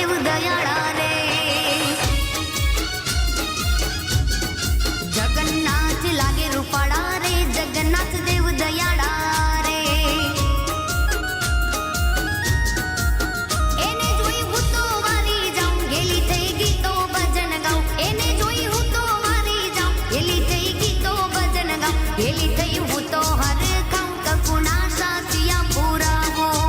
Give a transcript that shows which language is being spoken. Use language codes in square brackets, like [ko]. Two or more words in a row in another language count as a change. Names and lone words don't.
[mr] दयाळा रे जगन्नाथ लागे रूपाळा रे जगन्नाथ देव दयाळा रे [gu] એને જોઈ હું તો વારી જાઉં ગેલી થઈ ગીતો ભજન ગાઉં એને જોઈ હું તો વારી જાઉં ગેલી થઈ ગીતો ભજન ગાઉં ગેલી થઈ હું તો હર ખાઉં કકુના સાચિયા પુરાવો